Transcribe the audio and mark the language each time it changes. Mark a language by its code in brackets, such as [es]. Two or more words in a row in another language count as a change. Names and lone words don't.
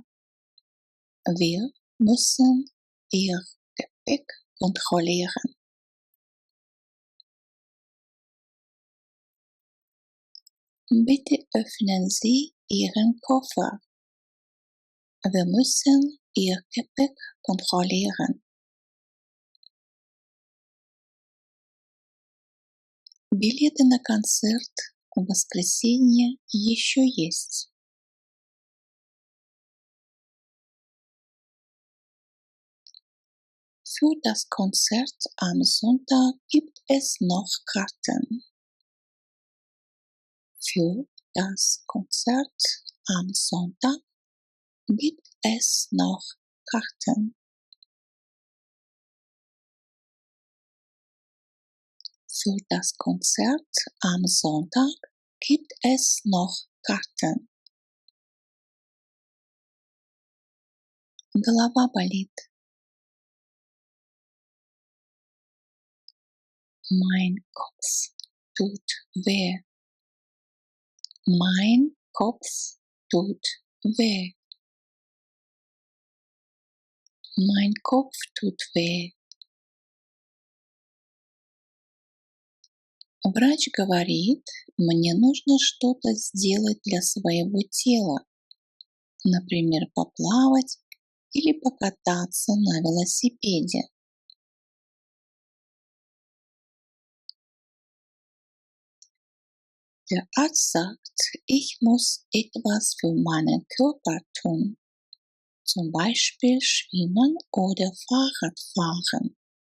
[de] Wir müssen Ihr Gepäck kontrollieren. Bitte öffnen Sie Ihren Koffer. Wir müssen Ihr Gepäck kontrollieren. [ru] Билеты на концерт в воскресенье еще есть. [de] Für das Konzert am Sonntag gibt es noch Karten. Für das Konzert am Sonntag gibt es noch Karten. Für das Konzert am Sonntag gibt es noch Karten. [ru] Голова болит. [de] Mein Kopf tut weh. Mein Kopf tut weh. Mein Kopf tut weh. [ru] Врач говорит, мне нужно что-то сделать для своего тела, например, поплавать или покататься на велосипеде. [de] Der Arzt sagt, ich muss etwas für meinen Körper tun, zum Beispiel schwimmen oder Fahrrad fahren.